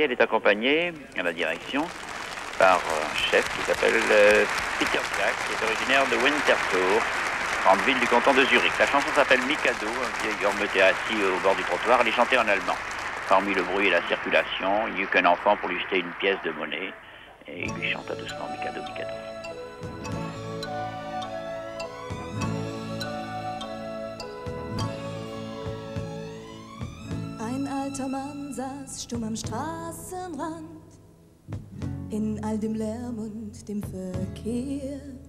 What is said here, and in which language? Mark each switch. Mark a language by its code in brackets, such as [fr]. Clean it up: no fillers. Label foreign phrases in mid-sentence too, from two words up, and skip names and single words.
[fr] Elle est accompagnée à la direction par un chef qui s'appelle Peter Jack, qui est originaire de Winterthur, grande ville du canton de Zurich. La chanson s'appelle Mikado. Un vieil homme était assis au bord du trottoir. Elle est chantée en allemand. Parmi le bruit et la circulation, il n'y eut qu'un enfant pour lui jeter une pièce de monnaie. Et il lui chanta doucement Mikado, Mikado. [de] Ein alter Mann saß stumm am Straßenrand, in all dem Lärm und dem Verkehr.